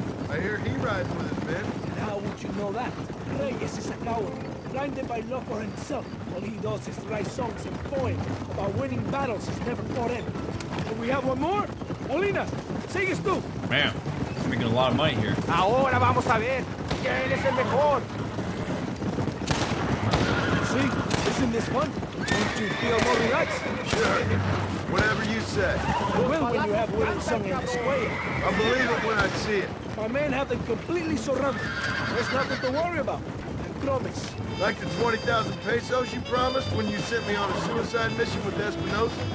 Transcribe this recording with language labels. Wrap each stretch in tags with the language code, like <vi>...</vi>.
<en>I hear he rides with his men. And how would you know that? Reyes is a coward, blinded by love for himself. All he does is write songs and poems about winning battles he's never fought in. And we have one more?</en> <es>Molina, sigues tú.</es> <en>Man, making a lot of money here.</en> <es>Ahora vamos a ver quién es el mejor.</es> <en>See, isn't this fun? Don't you feel more relaxed? Sure. Whatever you say. You will when you have William sung in the square. I'll believe it when I see it. My men have them completely surrounded. There's nothing to worry about. I promise. Like the 20,000 pesos you promised when you sent me on a suicide mission with Espinosa?</en>